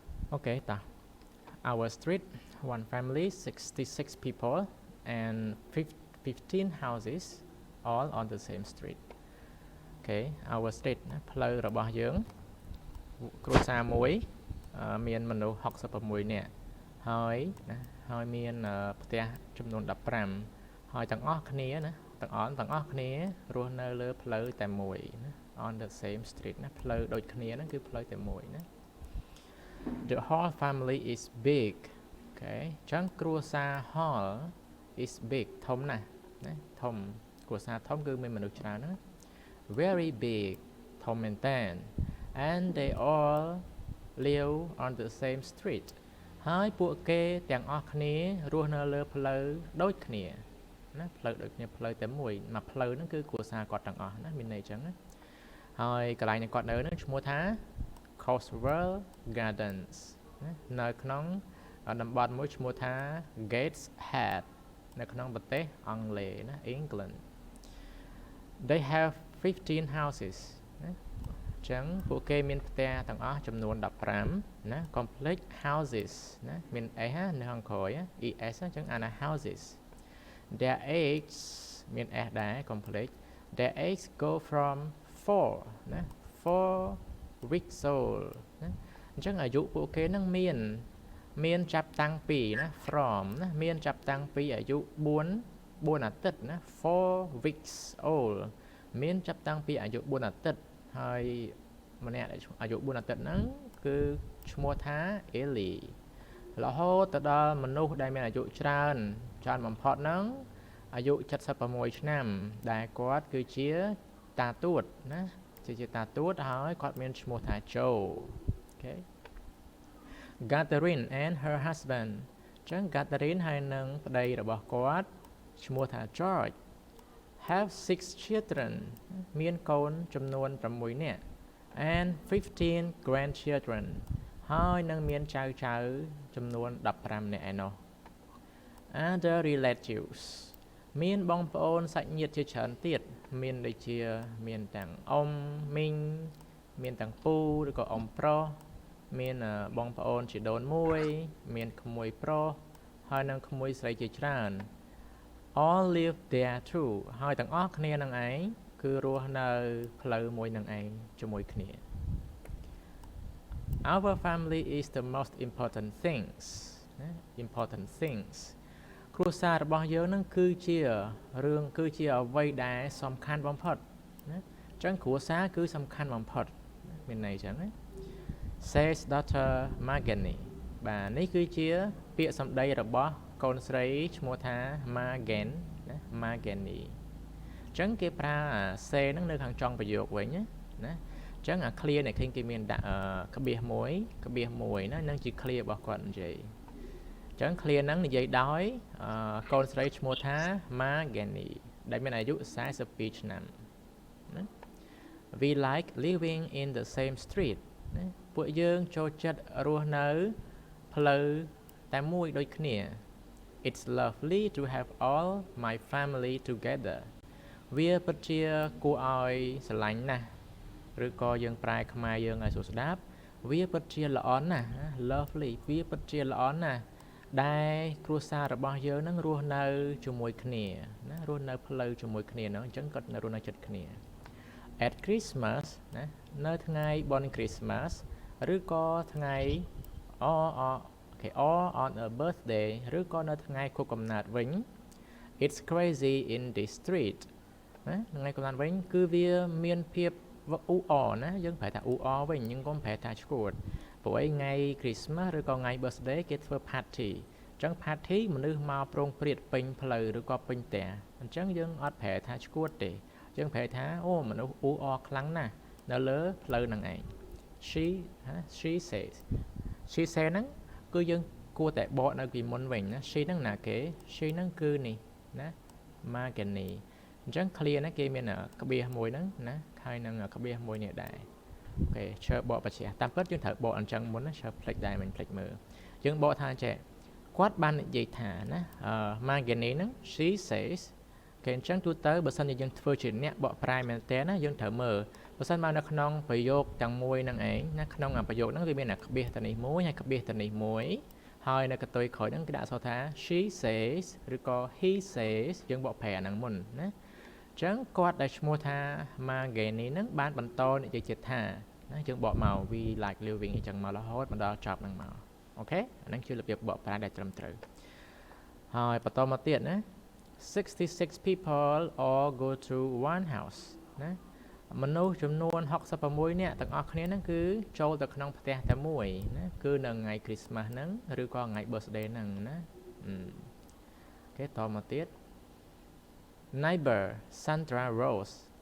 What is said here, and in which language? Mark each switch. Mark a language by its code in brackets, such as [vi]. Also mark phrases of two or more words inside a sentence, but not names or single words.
[en] Okay, ta. Our street, one family, 66 people, and 15 houses, all on the same street. Okay, our street [km] ផ្លូវរបស់យើងគ្រួសារមួយមានមនុស្ស66នាក់ហើយណាហើយមានផ្ទះចំនួន15ហើយទាំងអស់គ្នាណាទាំងអស់គ្នារស់នៅលើផ្លូវតែមួយណា [en] on the same street [km] ណាផ្លូវដូចគ្នាហ្នឹងគឺផ្លូវតែមួយណា [en] The whole family is big. [km] Okay ចឹងគ្រួសារ [en] whole is big [km] ធំណាស់ណាធំគ្រួសារធំគឺមានមនុស្សច្រើនណា [en] very big [km] ធំមែនតើ [en] and they all live on the same [km] street ហើយពួកគេទាំងអស់គ្នារស់នៅលើផ្លូវដូចគ្នាណាផ្លូវដូចគ្នាផ្លូវតែមួយផ្លូវ ហ្នឹងគឺគ្រួសារគាត់ទាំងអស់ណាមានន័យចឹងណាហើយកន្លែងគាត់នៅហ្នឹងឈ្មោះថា Coastal Gardens នៅក្នុងតំបន់មួយឈ្មោះថា Gateshead នៅក្នុងប្រទេសអង់គ្លេសណា England [en] They have 15 houses [km] ណាចឹងពួកគេមានផ្ទះទាំងអស់ចំនួន15ណា [en] complete houses [km] ណាមាន s នៅខាងក្រោយ es ចឹងអាន [en] houses their age [km] មាន s ដែរ [en] complete their age go from 4 [km] ណា [en] 4 weeks old [km] ណាអញ្ចឹងអាយុពួកគេនឹងមានចាប់តាំងពីណា from ណាមាន ចាប់តាំងពីអាយុ4អាទិត្យណា [en] 4 weeks old [km] មានចាប់តាំងពីអាយុ4អាទិត្យហើយម្នាក់អាយុ4អាទិត្យហ្នឹងគឺឈ្មោះថា Ellie រហូតទៅដល់មនុស្សដែលមានអាយុច្រើនបំផុតហ្នឹងអាយុ76ឆ្នាំដែលគាត់គឺជាតាទួតណាជាតាទួតហើយគាត់មានឈ្មោះថា Joe Okay [en] Catherine and her husband [km] ចឹង Catherine ហើយនឹងប្តីរបស់គាត់ឈ្មោះថា George [en] have 6 children [km] មានកូនចំនួន6 នាក់ [en] and 15 grandchildren [km] ហើយនឹងមានចៅចំនួន15នាក់ឯណោះ [en] Other relatives [km] មានបងប្អូន សាច់ញាតិជាច្រើនទៀតមានដូចជាមានទាំងអ៊ំមីងមានទាំងពូឬក៏អ៊ំប្រុសមានបងប្អូនជីដូនមួយមានក្មួយប្រុសហើយនឹងក្មួយស្រីជាច្រើន [en] all live there too [km] ហើយទាំងអស់គ្នានឹងឯងគឺរស់នៅផ្លូវមួយនឹងឯងជាមួយគ្នា [en] Our family is the most important things [km] ណា [en] important things [km] គ្រួសាររបស់យើងនឹងគឺជាអ្វីដែលសំខាន់បំផុតណាអញ្ចឹងគ្រួសារគឺសំខាន់បំផុតមានន័យអញ្ចឹងណា [en] says Dr. [km] Magani បាទនេះគឺជាពាក្យសម្ដីរបស់កូនស្រីឈ្មោះថា Magan ណា Magani អញ្ចឹងគេប្រើ say ហ្នឹងនៅខាងចុងប្រយោគវិញណាអញ្ចឹងអា clear នេះឃើញគេមានដាក់ក្បៀសមួយណា នឹងជា clear របស់គាត់និយាយអញ្ចឹង clear ហ្នឹងនិយាយដោយកូនស្រីឈ្មោះថា Magani ដែលមានអាយុ42ឆ្នាំណា [en] We like living in the same street [km] ណាពួកយើងចូលចិត្តរស់នៅផ្លូវតែមួយដូចគ្នា [en] It's lovely to have all my family together [km] វាពិតជាគួរឲ្យស្រឡាញ់ណាស់ឬក៏យើងប្រែខ្មែរយើងឲ្យស្រួលស្ដាប់វាពិតជាល្អណាស់ lovely វាពិតជាល្អណាស់ដែលគ្រួសាររបស់យើងនឹងរស់នៅជាមួយគ្នាណារស់នៅផ្លូវជាមួយគ្នាហ្នឹងអញ្ចឹងគាត់នៅរស់នៅជិតគ្នា [en] At Christmas [km] ណានៅថ្ងៃបុណ្យ Christmas ឬក៏ថ្ងៃ [en] or on a birthday [km] ឬក៏នៅថ្ងៃខួបកំណើតវិញ [en] It's crazy in this street [km] ណាថ្ងៃកំណើតវិញគឺវាមានភាពអ៊ូអរណាយើងប្រែថាអ៊ូអរវិញយើងកុំប្រែថាឈួតព្រោះឯថ្ងៃ Christmas ឬក៏ថ្ងៃ birthday គេធ្វើ party អញ្ចឹង party មនុស្សមកប្រងព្រាតពេញផ្លូវឬក៏ពេញផ្ទះអញ្ចឹងយើងអត់ប្រែថាឈួតទេយើង ប្រែថាអូមនុស្សអ៊ូអរខ្លាំងណាស់នៅលើផ្លូវហ្នឹងឯង [en] she says [km] ហ្នឹងគឺយើងគួរតែបកនៅពីមុនវិញណា she ហ្នឹងណាគេ she ហ្នឹងគឺនេះណា Magani អញ្ចឹង clear ណាគេមានក្បៀសមួយហ្នឹងណាហើយនឹងក្បៀសមួយនេះដែរ អូខេឈើបកបច្ចេកតាមពិតយើងត្រូវបកអញ្ចឹងមុនណាឈើផ្លេចដែរមិនផ្លេចមើលយើងបកថាចេះគាត់បាននិយាយថាណា Magani ហ្នឹង [en] she says [km] គេអញ្ចឹងទូទៅបើសិនជាយើងធ្វើជាអ្នកបកប្រែមែនតើណាយើងត្រូវមើលបើសិនមកនៅក្នុងប្រយោគទាំង មួយនឹងឯងណាក្នុងប្រយោគហ្នឹងវាមានក្បៀសទៅនេះមួយហើយក្បៀសទៅនេះមួយហើយនៅកតុយក្រោយហ្នឹងគេដាក់អក្សរថា [en] she says [km] ឬក៏ [en] he says [km] យើង បកប្រែអាហ្នឹងមុនណាអញ្ចឹងគាត់ដែលឈ្មោះថា Margeni ហ្នឹងបានបន្តនិយាយទៀតថាណាយើងបកមក [en] we like living [km] អញ្ចឹងមករហូតមកដល់ចប់ហ្នឹងមកអូខេអាហ្នឹងជារបៀបបកប្រែដែលត្រឹមត្រូវហើយបន្តមកទៀតណា [en] 66 people all go to one house [km] ណាមនុស្សចំនួន66នាក់ទាំងអស់គ្នាហ្នឹងគឺចូលទៅក្នុងផ្ទះតែមួយណាគឺនៅថ្ងៃ Christmas ហ្នឹងឬក៏ថ្ងៃ birthday ហ្នឹងណាអូខេតមកទៀត neighbor Sandra Rose